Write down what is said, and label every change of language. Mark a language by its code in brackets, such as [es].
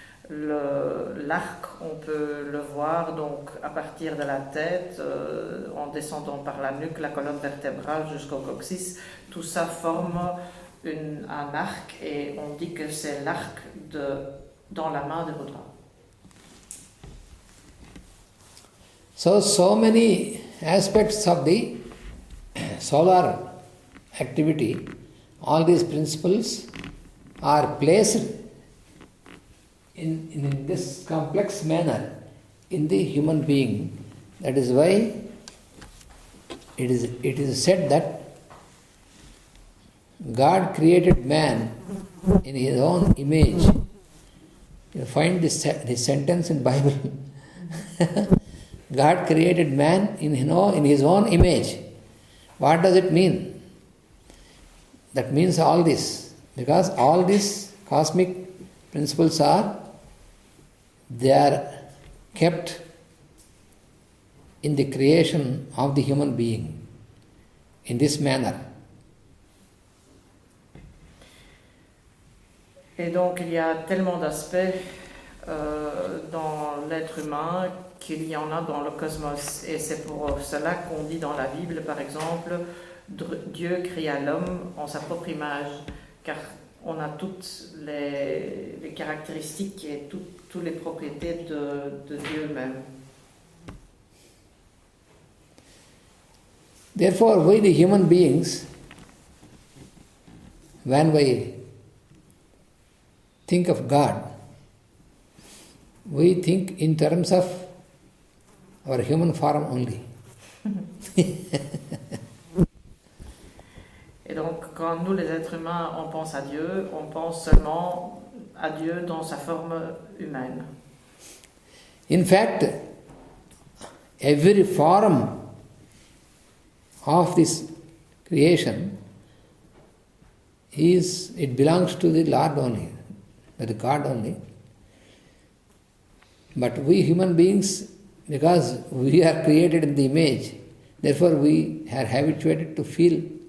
[fr] L'arc, on peut le voir donc à partir de la tête, en descendant par la nuque, la colonne vertébrale jusqu'au coccyx. Tout ça forme un arc, et on dit que c'est l'arc dans la main de Rudra. [en] So many aspects of the solar activity, all these principles are placed in this complex manner in the human being. That is why it is said that God created man in his own image. You find this sentence in Bible. God created man in his own image. What does it mean? That means all this, because all these cosmic principles they are kept in the creation of the human being in this manner. [fr] Et donc il y a tellement d'aspects dans l'être humain qu'il y en a dans le cosmos. Et c'est pour cela qu'on dit dans la Bible, par exemple, Dieu créa l'homme en sa propre image, car on a toutes les caractéristiques et toutes les propriétés de Dieu même. [en] Therefore, we the human beings, when we think of God, we think in terms of our human form only. [fr] Et donc, quand nous, les êtres humains, on pense à Dieu, on pense seulement à Dieu dans sa forme humaine. [en] In fact, every form of this creation it belongs to the Lord only, the God only. But we human beings, because we are created in the image, therefore we are habituated to feel.